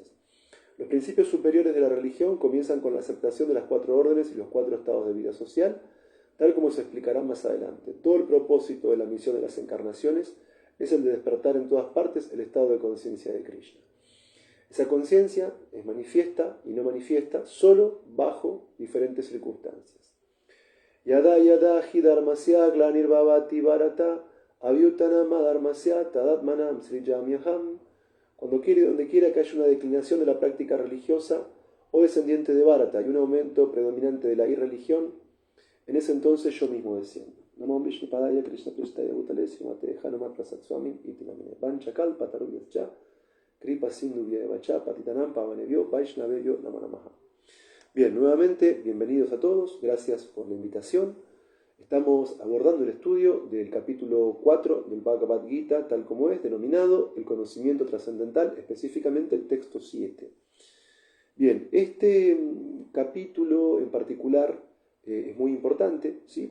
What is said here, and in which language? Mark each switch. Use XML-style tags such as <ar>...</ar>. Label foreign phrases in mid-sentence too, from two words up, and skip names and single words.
<es>Los principios superiores de la religión comienzan con la aceptación de las 4 órdenes y los 4 estados de vida social, tal como se explicará más adelante. Todo el propósito de la misión de las encarnaciones es el de despertar en todas partes el estado de conciencia de Krishna. Esa conciencia es manifiesta y no manifiesta solo bajo diferentes circunstancias.</es> <sa>यदा यदा हि धर्मस्य ग्लानिर् भवति भारत अभ्युत्थानम् अधर्मस्य तदात्मानं सृजाम्यहम्.</sa> <es>Cuando quiere, donde quiera que haya una declinación de la práctica religiosa o descendiente de Bharata y un aumento predominante de la irreligión, en ese entonces yo mismo desciendo.</es> <sa>नमो विष्णु पादाय कृष्ण प्रेष्ठाय भूतले श्रीमते हनुमत् प्रसाद स्वामी इति नामिने वाञ्छाकल्प तरुभ्यश्च कृपा सिन्धुभ्य एवच पतितानां पावनेभ्यो वैष्णवेभ्यो नमो नमः.</sa> <es>Bien, nuevamente, bienvenidos a todos, gracias por la invitación. Estamos abordando el estudio del capítulo 4 del Bhagavad Gita, tal como es, denominado el conocimiento trascendental, específicamente el texto 7. Bien, este capítulo en particular es muy importante, ¿sí?</es>